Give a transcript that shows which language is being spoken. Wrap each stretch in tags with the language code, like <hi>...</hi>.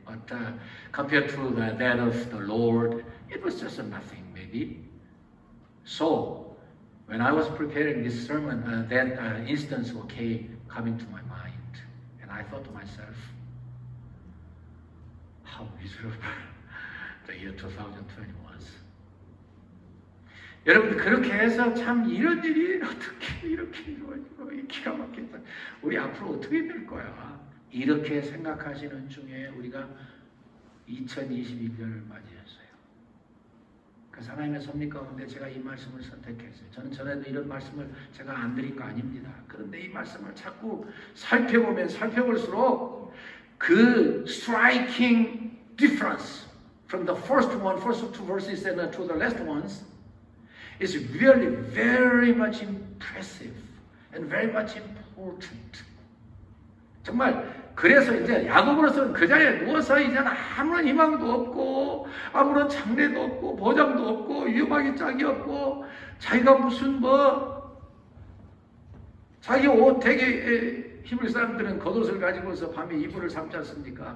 <en>But compared to that of the Lord, it was just nothing, maybe. So, when I was preparing this sermon, that instance came coming to my mind. And I thought to myself, how miserable the year 2020 was.</en> <ko>여러분들 그렇게 해서 참 이런 일이 어떻게 이렇게 이루어지고 기가 막히다. 우리 앞으로 어떻게 될 거야? 이렇게 생각하시는 중에 우리가 2021년을 맞이했어요. 그래서 하나님의 섭리 가운데 제가 이 말씀을 선택했어요. 저는 전에도 이런 말씀을 제가 안 드린 거 아닙니다. 그런데 이 말씀을 자꾸 살펴보면 살펴볼수록 그</ko> <en>striking difference from the first two verses and to the last ones is really very much impressive and very much important.</en> <ko>정말 그래서 이제 야고보로서는 그 자리에 누워서 이제는 아무런 희망도 없고 아무런 장래도 없고 보장도 없고 위험하기 짝이 없고 자기가 무슨 자기 옷 되게 히브리 사람들은 겉옷을 가지고서 밤에 이불을 삼지 않습니까?</ko>